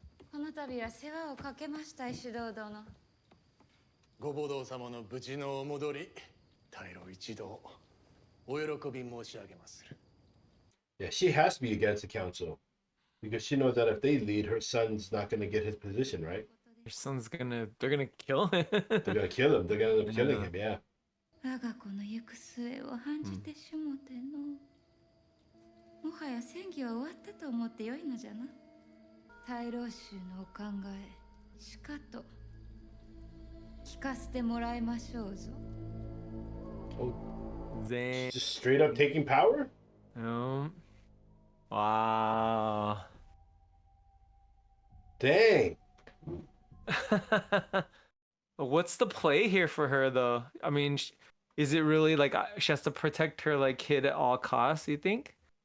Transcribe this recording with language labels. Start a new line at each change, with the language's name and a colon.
Japanese: この度は世話をかけました石堂殿。ご母堂様の無事のお戻り、大老一同お喜び申し上げまする。
English: Yeah, she has to be against the council because she knows that if they lead, her son's not going to get his position, right? Your son's they're gonna kill him. They're going to kill him. They're going to end up killing Yeah. him, yeah.
Japanese: 我が子の行く末を案じてしもての。もはや戦議は終わったと思ってよいのじゃな。大老衆のお考え、しかと聞かせてもらいましょうぞ。
English: Oh, Dang. just straight up taking power? Wow. Dang. What's the play here for her though? I mean, is it really like she has to protect her like kid at all costs, you think?